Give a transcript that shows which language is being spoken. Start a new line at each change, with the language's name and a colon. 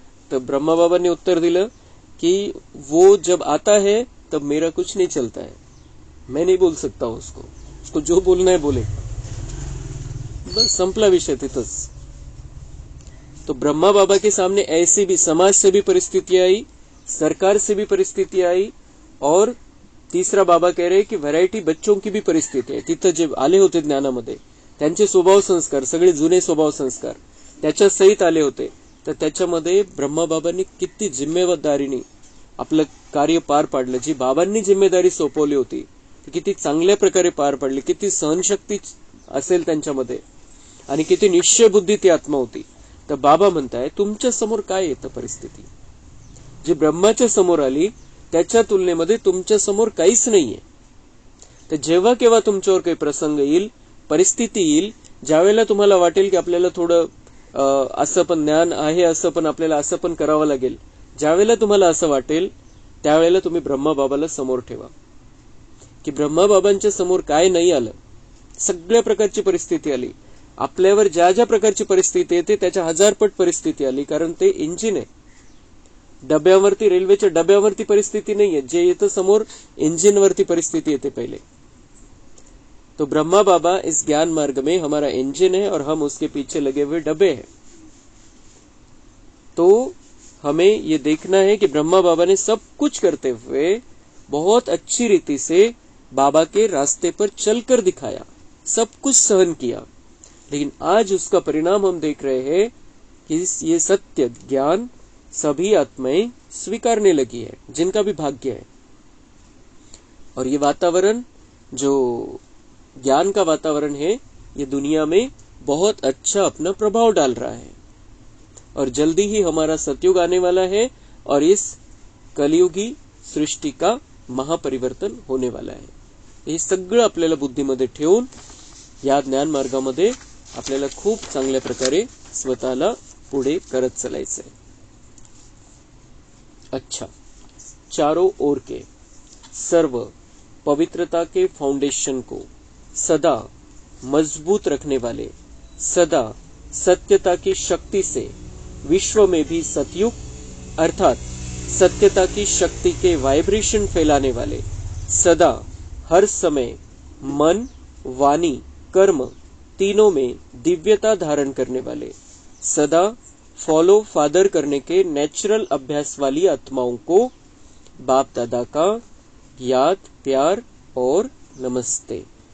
Hindi: तो ब्रह्मा बाबा ने उत्तर दिलं कि वो जब आता है तब मेरा कुछ नहीं चलता है, मैं नहीं बोल सकता उसको जो बोलना है बोले.
Marathi: बस संपला विषय तिथंच.
Hindi: तो ब्रह्मा बाबा के सामने ऐसी भी समाज से भी परिस्थिति आई, सरकार से भी परिस्थिती आई, और तीसरा बाबा कह रहे की व्हरायटी बच्चों की भी परिस्थिती आहे.
Marathi: तिथं जे आले होते ज्ञानामध्ये त्यांचे स्वभाव संस्कार, सगळे जुने स्वभाव संस्कार त्याच्या सहित आले होते. तर त्याच्यामध्ये ब्रह्मा बाबांनी किती जिम्मेदारीने आपलं कार्य पार पाडलं. जी बाबांनी जिम्मेदारी सोपवली होती ती किती चांगल्या प्रकारे पार पाडली. किती सहनशक्ती असेल त्यांच्यामध्ये आणि किती निश्चय बुद्धी ती आत्मा होती. तर बाबा म्हणताय तुमच्या समोर काय येतं परिस्थिती, जी ब्रह्माच्या समोर आली त्याच्या तुलनेमध्ये तुमच्या समोर काहीच नाहीये. तर जेव्हा केव्हा तुमच्यावर काही प्रसंग येईल, परिस्थिती येईल, ज्यावेळेला तुम्हाला वाटेल की आपल्याला थोडं असं पण ज्ञान आहे, असं पण आपल्याला असं पण करावं लागेल, ज्यावेळेला तुम्हाला असं वाटेल त्यावेळेला तुम्ही ब्रह्मा बाबाला समोर ठेवा. की ब्रह्मा बाबांच्या समोर काय नाही आलं, सगळ्या प्रकारची परिस्थिती आली, आपल्यावर ज्या ज्या प्रकारची परिस्थिती येते त्याच्या 1000 पट परिस्थिती आली. कारण ते इंजिन आहे. डब्यावरती, रेल्वेच्या डब्यावरती परिस्थिती नाहीये, जे येतं समोर इंजिनवरती परिस्थिती येते पहले.
Hindi: तो ब्रह्मा बाबा इस ज्ञान मार्ग में हमारा इंजन है और हम उसके पीछे लगे हुए डब्बे हैं. तो हमें ये देखना है कि ब्रह्मा बाबा ने सब कुछ करते हुए बहुत अच्छी रीति से बाबा के रास्ते पर चलकर दिखाया, सब कुछ सहन किया. लेकिन आज उसका परिणाम हम देख रहे हैं कि ये सत्य ज्ञान सभी आत्माएं स्वीकारने लगी है, जिनका भी भाग्य है. और ये वातावरण, जो ज्ञान का वातावरण है, ये दुनिया में बहुत अच्छा अपना प्रभाव डाल रहा है. और जल्दी ही हमारा सतयुग आने वाला है और इस कलियुगी सृष्टि का महापरिवर्तन होने वाला है.
Marathi: हे सगळं आपल्याला बुद्धीमध्ये ठेवून या ज्ञान मार्गामध्ये आपल्याला खूप चांगल्या प्रकारे स्वतःला पुढे करत चालायचंय.
Hindi: अच्छा, चारों ओर के सर्व पवित्रता के फाउंडेशन को सदा मजबूत रखने वाले, सदा सत्यता की शक्ति से विश्व में भी सतयुग अर्थात सत्यता की शक्ति के वाइब्रेशन फैलाने वाले, सदा हर समय मन, वाणी, कर्म तीनों में दिव्यता धारण करने वाले, सदा फॉलो फादर करने के नेचुरल अभ्यास वाली आत्माओं को बाप दादा का याद, प्यार और नमस्ते.